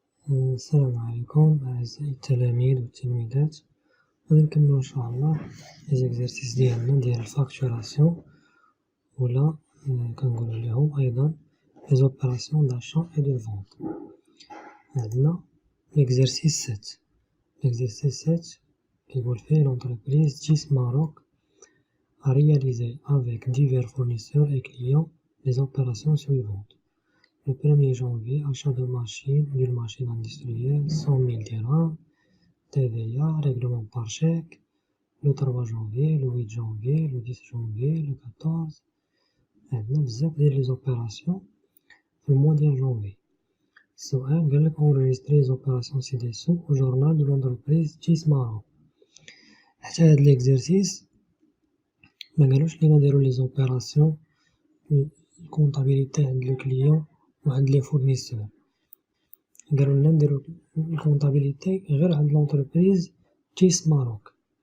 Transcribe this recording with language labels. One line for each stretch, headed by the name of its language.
Arabic: السلام عليكم أعزائي التلاميذ والتلميذات. غادي نكملو إن شاء الله لي زيكزارسيس ديالنا ديال الفاكتوراسيون ولا كنقولو ليهم أيضا لي زوبيراسيون داشا أي دو فونت. عندنا ليكزارسيس 7. ليكزارسيس 7 كيقول فيه لونتربريز جيس ماروك
French: a réalisé avec divers fournisseurs et clients les opérations suivantes. Le 1er janvier, achat de d'une machine industrielle, 100 000 dirhams, TVA, règlement par chèque. Le 3 janvier, le 8 janvier, le 10 janvier, le 14.
Arabic: عندنا بزاف ديال لي زوبيراسيون في الموا ديال جونفي. السؤال قالك
French: enregistrer les opérations ci-dessous au journal de l'entreprise جيس ماروك.
Arabic: حتى هاد ليكزارسيس ما قالوش لينا نديرو لي زوبيراسيون الكونطابيليتي عند لو كليون وعند لي فورنيسور، قالوا لنا نديرو الكونطابيليتي غير عند لونتربريز جيس ماروك.